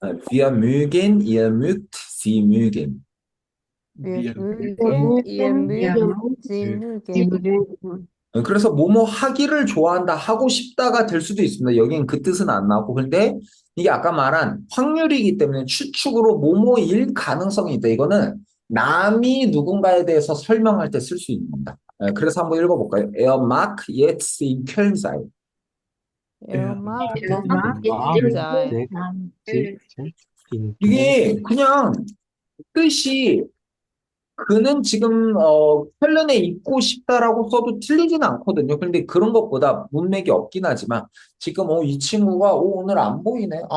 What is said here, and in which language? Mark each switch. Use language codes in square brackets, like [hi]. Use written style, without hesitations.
[de] Wir mögen, ihr mögt, sie mögen. Wir Wir mögen, ihr mögt, sie mögen. [ko] 그래서 뭐뭐 하기를 좋아한다, 하고 싶다가 될 수도 있습니다. 여기는 그 뜻은 안 나오고. 근데 이게 아까 말한 확률이기 때문에 추측으로 뭐뭐일 가능성이 있다. 이거는 남이 누군가에 대해서 설명할 때 쓸 수 있는 겁니다. 그래서 한번 읽어볼까요? [de] Er mag jetzt in Köln sein. Er mag Er mag mag sein. [ko] 이게 그냥 뜻이 그는 지금 켈른에 있고 싶다라고 써도 틀리진 않거든요. 근데 그런 것보다 문맥이 없긴 하지만 지금 이 친구가 오늘 안 보이네.